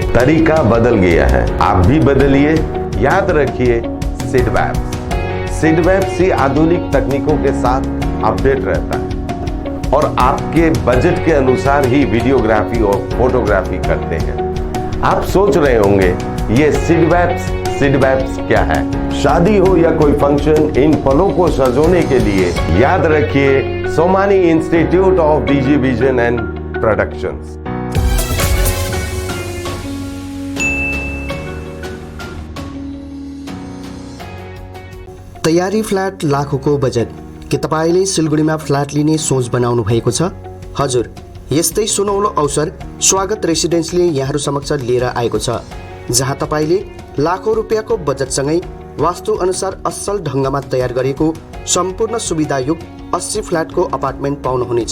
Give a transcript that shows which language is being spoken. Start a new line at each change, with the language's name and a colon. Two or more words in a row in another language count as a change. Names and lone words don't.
Hindi: तरीका बदल गया है, आप भी बदलिए। याद रखिए सिडवैप्स ही आधुनिक तकनीकों के साथ अपडेट रहता है और आपके बजट के अनुसार ही वीडियोग्राफी और फोटोग्राफी करते हैं। आप सोच रहे होंगे ये सिडवैप्स क्या है? शादी हो या कोई फंक्शन, इन पलों को सजोने के लिए याद रखिए सोमानी इंस्टीट्यूट ऑफ डीजी विजन एंड प्रोडक्शंस।
Nepali: तयारी फ्ल्याट लाखौंको बजेट के तपाईले सिलगढीमा फ्ल्याट लिने सोच बनाउनु भएको छ? हजुर, यस्तै सुनौलो अवसर स्वागत रेसिडेन्सले यहाँहरू समक्ष लिएर आएको छ, जहाँ तपाईले लाखौं रुपियाँको बजेटसँगै वास्तु अनुसार असल ढङ्गमा तयार गरेको सम्पूर्ण सुविधायुक्त 80 फ्ल्याटको अपार्टमेन्ट पाउनुहुनेछ।